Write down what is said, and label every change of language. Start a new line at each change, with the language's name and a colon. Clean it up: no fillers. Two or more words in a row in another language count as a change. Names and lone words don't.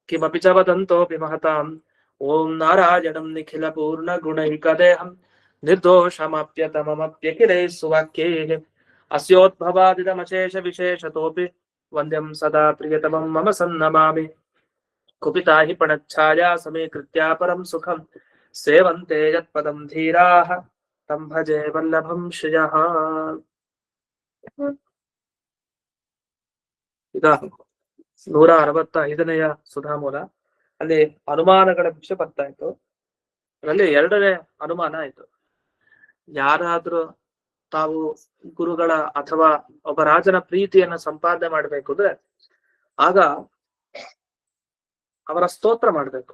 Sanskrit: च वदन्तोऽपि महताम् ॐ नारायणं निखिलपूर्णगुणैकदेहं निर्दोषमप्यतममप्यखिलैः सुवाक्यैः अस्योद्भवादिदमशेषविशेषतोऽपि वन्द्यं सदा प्रियतमं मम सन्नमामि कुपिता हि पणच्छाया समीकृत्या परं सुखं सेवन्ते यत्पदं धीराः तं भजे वल्लभं श्रियः।
Kannada: ಈಗ 165ನೇಯ ಸುಧಾಮೂಲ ಅಲ್ಲಿ ಅನುಮಾನಗಳ ವಿಷಯ ಬರ್ತಾ ಇತ್ತು. ಅದರಲ್ಲಿ ಎರಡನೇ ಅನುಮಾನ ಆಯ್ತು. ಯಾರಾದ್ರೂ ತಾವು ಗುರುಗಳ ಅಥವಾ ಒಬ್ಬ ರಾಜನ ಪ್ರೀತಿಯನ್ನ ಸಂಪಾದನೆ ಮಾಡ್ಬೇಕು ಅಂದ್ರೆ ಆಗ ಅವರ ಸ್ತೋತ್ರ ಮಾಡ್ಬೇಕು.